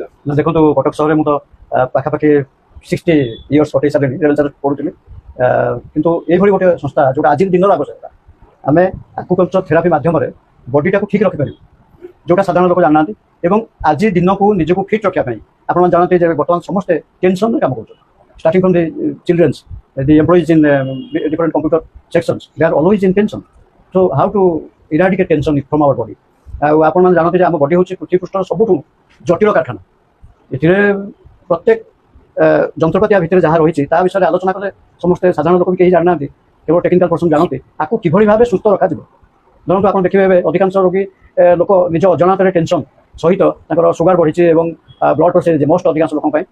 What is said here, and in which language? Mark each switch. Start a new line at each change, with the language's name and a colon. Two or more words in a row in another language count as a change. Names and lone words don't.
Odia: ଦେଖନ୍ତୁ, କଟକ ସହରରେ ମୁଁ ତ ପାଖାପାଖି 60 ଇୟର୍ସ କଟେଇ ସାରିଲିଣି, ରେଭେନ୍ସାରେ ପଢ଼ୁଥିଲି। କିନ୍ତୁ ଏଇଭଳି ଗୋଟେ ସଂସ୍ଥା ଯେଉଁଟା ଆଜି ଦିନର ଆବଶ୍ୟକତା, ଆମେ
English: acupuncture therapy
Odia: ମାଧ୍ୟମରେ ବଡିଟାକୁ ଠିକ୍ ରଖିପାରିବୁ, ଯେଉଁଟା ସାଧାରଣ ଲୋକ ଜାଣିନାହାନ୍ତି। ଏବଂ ଆଜି ଦିନକୁ ନିଜକୁ ଫିଟ୍ ରଖିବା ପାଇଁ ଆପଣମାନେ ଜାଣନ୍ତି ଯେ ବର୍ତ୍ତମାନ ସମସ୍ତେ ଟେନସନରେ କାମ କରୁଛନ୍ତି।
English: starting from the children's, the employees in different computer sections, they are always in tension. So how to eradicate tension from our body?
Odia: ଆଉ ଆପଣମାନେ ଜାଣନ୍ତି ଯେ ଆମ ବଡି ହେଉଛି ପୃଥିବୀ ପୃଷ୍ଠର ସବୁଠୁ ଜଟିଳ କାରଖାନା। ଏଥିରେ ପ୍ରତ୍ୟେକ ଯନ୍ତ୍ରପାତି ଭିତରେ ଯାହା ରହିଛି ତା ବିଷୟରେ ଆଲୋଚନା କଲେ ସମସ୍ତେ ସାଧାରଣ ଲୋକ ବି କେହି ଜାଣିନାହାନ୍ତି, କେବଳ
English: technical person
Odia: ଜାଣନ୍ତି ଆକୁ କିଭଳି ଭାବେ ସୁସ୍ଥ ରଖାଯିବ। ଧରନ୍ତୁ ଆପଣ ଦେଖିବେ ଏବେ ଅଧିକାଂଶ ରୋଗୀ ଲୋକ ନିଜ ଅଜାଣତରେ ଟେନସନ ସହିତ ତାଙ୍କର ସୁଗାର ବଢ଼ିଛି ଏବଂ
English: blood pressure most
Odia: ଅଧିକାଂଶ ଲୋକଙ୍କ ପାଇଁ।